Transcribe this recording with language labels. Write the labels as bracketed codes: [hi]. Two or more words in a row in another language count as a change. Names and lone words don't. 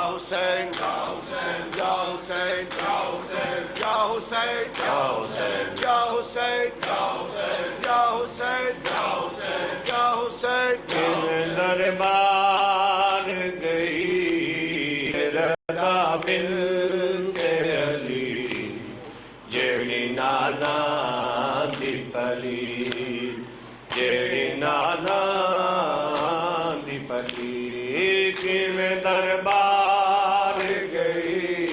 [ar] حسين يا حسين يا حسين يا حسين يا حسين يا حسين يا حسين يا حسين يا حسين يا حسين يا حسين, [pa] ਤੇਰੇ ਦਰਬਾਰ ਗਈ ਰਜ਼ਾ ਬਿੰਤੇ ਅਲੀ ਜੇੜ੍ਹੀ ਨਾਜ਼ਾਂ ਦੀ ਪਲੀ ਜੇੜ੍ਹੀ ਨਾਜ਼ਾਂ ਦੀ ਪਲੀ ਕਿਵੇਂ ਦਰਬਾਰ ਗਈ